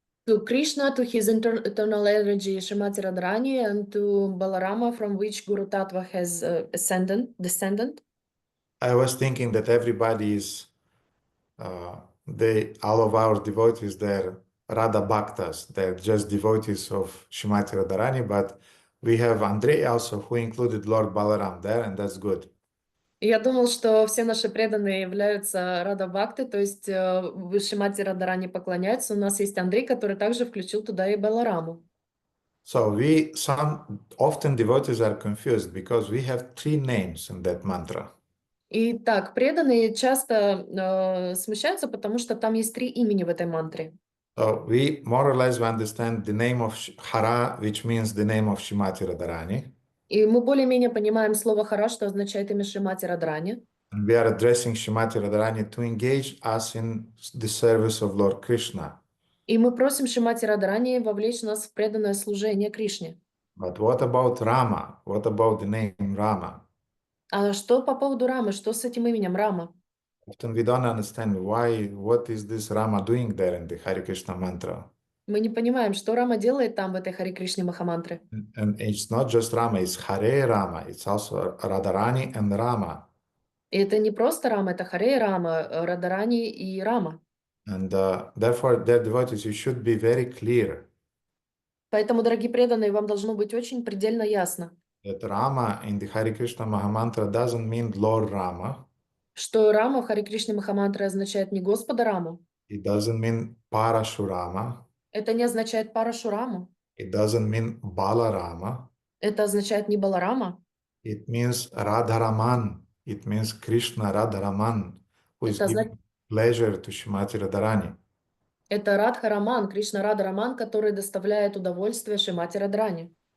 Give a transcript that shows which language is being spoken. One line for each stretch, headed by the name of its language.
English: To Krishna, to his eternal energy, Srimati Radharani, and to Balarama, from which Guru Tattva has descendant. I was thinking that everybody is, all of our devotees, they're Radha Bhaktas, they're just devotees of Srimati Radharani, but we have Andrei also, who included Lord Balaram there, and that's good.
Russian: Я думал, что все наши преданные являются Рада Бхакты, то есть Шримати Радharani поклоняются. У нас есть Андрей, который также включил туда и Балараму.
English: So often devotees are confused because we have 3 names in that mantra.
Russian: И так, преданные часто смущаются, потому что там есть 3 имени в этой мантре.
English: So we more or less understand the name of Hara, which means the name of Srimati Radharani.
Russian: И мы более-менее понимаем слово «хара», что означает имя Шримати Радharani.
English: And we are addressing Srimati Radharani to engage us in the service of Lord Krishna.
Russian: И мы просим Шримати Радharani вовлечь нас в преданное служение Кришне.
English: But what about Rama? What about the name Rama?
Russian: А что по поводу Рамы? Что с этим именем Рама?
English: Often we don't understand what is this Rama doing there in the Hare Krishna mantra.
Russian: Мы не понимаем, что Рама делает там, в этой Харе Кришне Махамантре.
English: And it's not just Rama, it's Hare Rama. It's also Radharani and Rama.
Russian: И это не просто Рама, это Харе Рама, Радарани и Рама.
English: And therefore, dear devotees, you should be very clear
Russian: Поэтому, дорогие преданные, вам должно быть очень предельно ясно,
English: that Rama in the Hare Krishna Mahamantra doesn't mean Lord Rama.
Russian: что Рама в Харе Кришне Махамантре означает не Господа Раму,
English: It doesn't mean Parashurama.
Russian: это не означает Парашураму,
English: It doesn't mean Balarama.
Russian: это означает не Баларама,
English: It means Radharaman. It means Krishna Radharaman, who is giving pleasure to Srimati Radharani.
Russian: это Радхараман, Кришна Радхараман, который доставляет удовольствие Шримати Радharani.